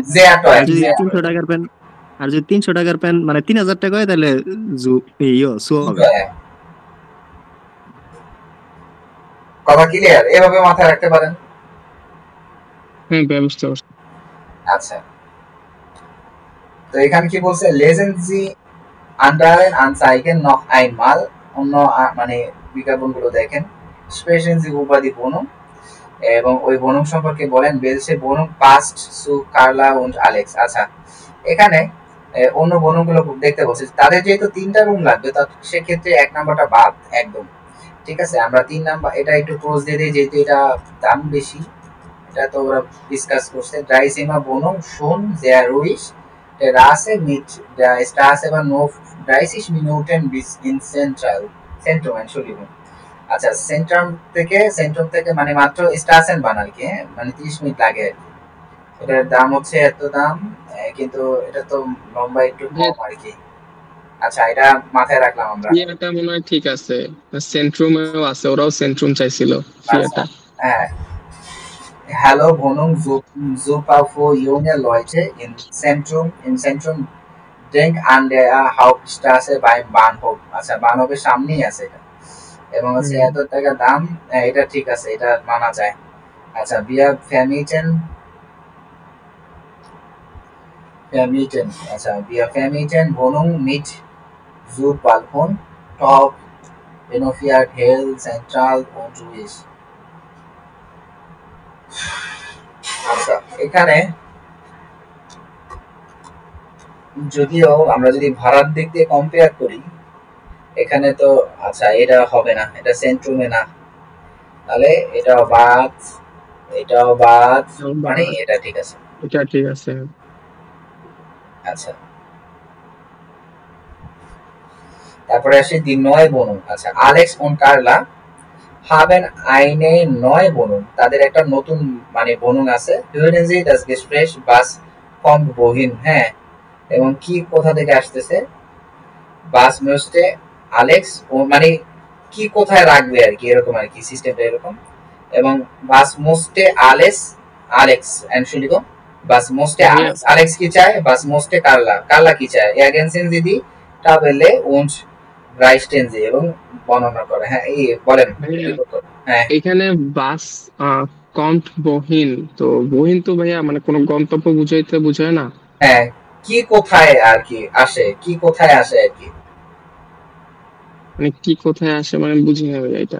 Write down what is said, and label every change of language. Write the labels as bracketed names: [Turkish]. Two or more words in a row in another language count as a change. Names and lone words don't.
[Bangla] আর যদি 300 টাকার প্যান্ট মানে 3000 টাকা হয় তাহলে সু হবে। কথা ক্লিয়ার? এভাবে মাথায় রাখতে পারেন। হ্যাঁ, বুঝতে পারছি। আচ্ছা, তো এখানে কি বলছে? [German] lesen Sie anderen Anzeigen noch einmal, [Bangla] অন্য মানে বিজ্ঞাপনগুলো দেখেন। [German] sprechen Sie über die Wohnung, [Bangla] এবং ওই Wohnung সম্পর্কে বলেন। [German] welche Wohnung passt zu Carla und Alex। [Bangla] আচ্ছা, এখানে অন্য Wohnung গুলো দেখতে বলছে। তাদের যেহেতু 3টা রুম লাগবে, তো সেক্ষেত্রে 1 নাম্বারটা বাদ একদম, ঠিক আছে। আমরা 3 নাম্বার এটা একটু ক্লোজ দিয়ে দিই, যেহেতু এটা দাম বেশি, এটা তো ওরা ডিসকাস করছে। [German] drei Zimmer Wohnung schon sehr ruhig, Terrasse mit der Straße war nur 30 Minuten bis ins Zentrum, Entschuldigung। [Bangla] আচ্ছা, সেন্ট্রাম থেকে মানে মাত্র স্টেশন বানাল কি, মানে 30 মিনিট লাগে আর কি। এটার দাম হচ্ছে এত দাম, কিন্তু এটা তো লম্বা একটু কম আর কি। আচ্ছা, এটা মাথায় রাখলাম আমরা। এটা মনে হয় ঠিক আছে, সেন্ট্রুমেও আছে, ওরাও সেন্ট্রুম চাইছিল এটা। হ্যাঁ, [German] Hallo Wohnung super für junge Leute im Zentrum, denk an der Hauptstraße beim Bahnhof। [Bangla] আচ্ছা, বানহোফের সামনেই আছে এটা, এবং হচ্ছে এত টাকা দাম, এটা ঠিক আছে, এটা মানা যায়। আচ্ছা, [German] wir vermieten, আচ্ছা, wir vermieten Wohnung mit Südbalkon, top, renoviert, hell, zentral und ruhig। [Bangla] আচ্ছা, এখানে যদিও আমরা যদি ভাড়ার দিক দিয়ে কম্পেয়ার করি, এখানে তো আচ্ছা এটা হবে না, এটা সেন্ট্রুমে না, তাহলে এটা বাদ, এটাও বাদ, মানে এটা ঠিক আছে। এটা ঠিক আছে। আচ্ছা, তারপরে আসি [German] die neue Wohnung। আচ্ছা, Alex und Carla haben eine neue Wohnung। [Bangla] তাদের একটা নতুন মানে বনুং আছে। [German] Hören Sie das Gespräch, was kommt wohin? [Bangla] হ্যাঁ, এবং কি কোথা থেকে আসতেছে? [German] Was möchte Alex, [Bangla] মানে কি কোথায় রাখবে আর কি, এরকম আর কি, সিস্টেমটা এরকম। [German] এবং was musste Alex Entschuldigung, was musste Alex [Bangla] কি চায়, [German] was musste Carla [Bangla] কি চায়? [German] Ergänzen Sie die Tabelle und [Bangla] রাইস্টেন যে এবং বর্ণনা করে। হ্যাঁ, এই বলেন। হ্যাঁ, এখানে [German] was kommt wohin, [Bangla] তো বহিন তো ভাইয়া মানে কোন গন্তব্য বুঝায় না। হ্যাঁ, কি কোথায় আর কি আসে, কি কোথায় আসে আর কি, মানে কি কোথায় আসে মানে বুঝি না ভাইয়া এটা।